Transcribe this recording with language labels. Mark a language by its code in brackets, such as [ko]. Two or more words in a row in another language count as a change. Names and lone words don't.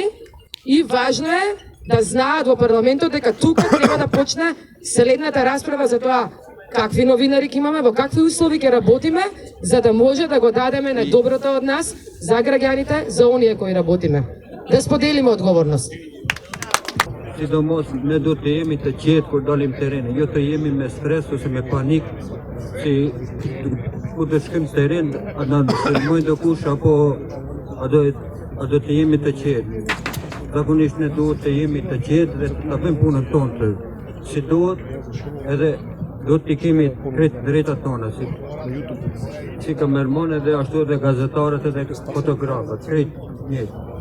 [mk] И важно е да знаат во парламентот дека тука треба да почне следната расправа за тоа какви новинари ќе имаме, во какви услови ќе работиме, за да може да го дадеме најдоброто од нас за граѓаните, за оние кои работиме. Да споделиме одговорност. [sq] Sidomos ne do të jemi të qetë kur dalim terren, jo të jemi me stres ose me panik, si ku të shkojmë në terren, a na sulmojnë do kush apo a do të jemi të qetë. Zakonisht ne duhet të jemi të qetë dhe ta bëjmë punën tonë si duhet, edhe do të kemi krejt drejtat tona, si kamerman edhe ashtu edhe gazetarët edhe fotografët, krejt njëjtë.